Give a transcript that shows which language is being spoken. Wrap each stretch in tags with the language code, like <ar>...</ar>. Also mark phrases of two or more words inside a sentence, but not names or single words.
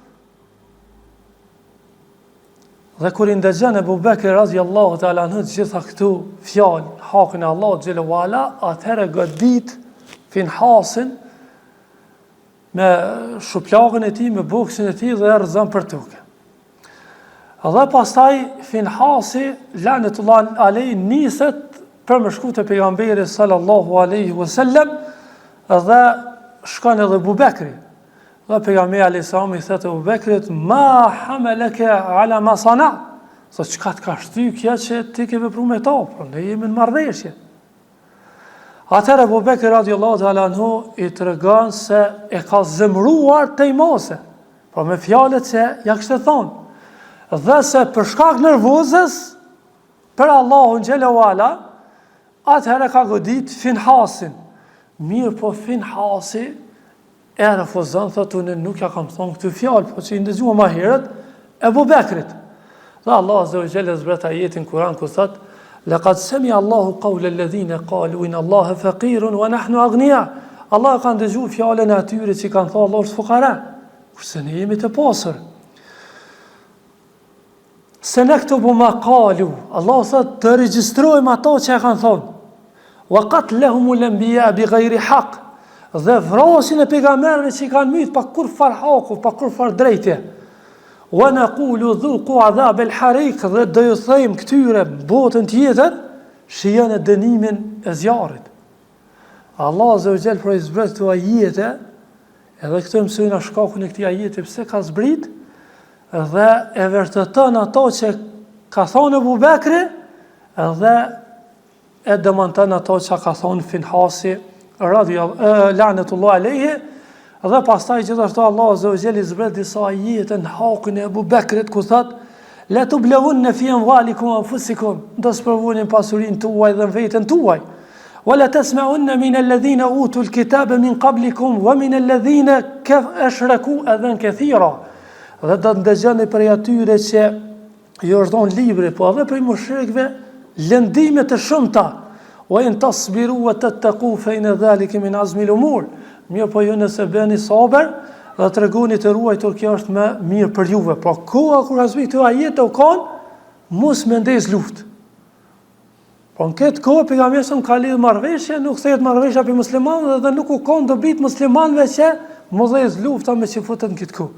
<sq>Dhe kur i ndëgjon Abu Bekri</sq> <ar>رضي الله تعالى عنه</ar> <sq>gjitha këtu fjalë, hakun e Allahut</sq> <ar>جل وعلا,</ar> <sq>atëherë godit Finhasin me shuplagën e tij, me buksin e tij dhe rrezon për tokë. Dhe pastaj Finhasi</sq> <ar>لعنة الله عليه</ar> <sq>niset për më shku te pejgamberi</sq> <ar>صلى الله عليه وسلم</ar> <sq>dhe shkon edhe Abu Bekri. Dhe pejgamberi</sq> <ar>عليه السلام</ar> <sq>i thotë Abu Bekrit,</sq> <ar>ما حملك على ما صنعت.</ar> <sq>So çka të ka shty kjo që ti ke vepruar me to, po ne jemi në marrëveshje. Atëherë Abu Bekri</sq> <ar>رضي الله تعالى عنه</ar> <sq>i tregon se e ka zemruar Tejmose, po me fjalët që ja kishte thonë. Dhe se për shkak nervozës për Allahun</sq> <ar>جل وعلا,</ar> <sq>atëherë ka godit Finhasin. Mirë po Finhasi e refuzon, thotë unë nuk ja kam thonë këtë fjalë, po që i ndëgjua ma herët Abu Bekrit.</sq> <ar>Dhe Allah عز وجل</ar> <sq>zbret ajetin Kur'an ku thotë</sq> <ar>لقد سمع الله قول الذين قالوا إن الله فقير ونحن أغنياء.</ar> <sq>Allah ka ndëgjuar fjalën e atyre që kanë thënë Allahu është fukara, kurse ne jemi të pasur.</sq> <ar>سنكتب ما قالوا,</ar> <sq>Allah thotë të regjistrojmë ato që e kanë thonë.</sq> <ar>وقتلهم الأنبياء بغير حق.</ar> <sq>Dhe vrasin e pejgamberëve që i kanë myth pa kur far haku, pa kur far drejtje.</sq> <ar>ونقول ذوقوا عذاب الحريق,</ar> <sq>dhe do ju thëjmë këtyre botën tjetër, shijoni dënimin e zjarrit. Allah</sq> <ar>عز وجل</ar> <sq>për i zbret këto ajete, edhe këto mësojnë shkakun e këtij ajeti pse ka zbrit, dhe e vërteton ato që ka thonë Abu Bekri, dhe e demonton ato që ka thonë Finhasi</sq> <ar>لعنة الله عليه,</ar> <sq>dhe pastaj gjithashtu Allah</sq> <ar>عز وجل</ar> <sq>zbret disa ajete në hakun e Abu Bekrit ku thot</sq> <ar>لتبلون في أموالكم وأنفسكم,</ar> <sq>do të sprovoni pasurinë tuaj dhe veten tuaj.</sq> <ar>ولتسمعن من الذين أوتوا الكتاب من قبلكم ومن الذين أشركوا أذى كثيرا.</ar> <sq>Dhe do të ndëgjoni për atyre që ju është dhënë libri, po edhe për mushrikëve lëndime të shumta.</sq> <ar>وإن تصبروا وتتقوا فإن ذلك من عزم الأمور.</ar> <sq>Mirë po ju nëse bëni sabër dhe tregoni të ruajtur, kjo është më mirë për juve. Po koha kur azmi këto ajete u kanë, mos mendes luftë. Po në këtë kohë pejgamberi ka lidhur marrëveshje, nuk thehet marrëveshja për muslimanëve dhe nuk u kanë dobit muslimanëve që modhez lufta me që futën këtë kohë.</sq>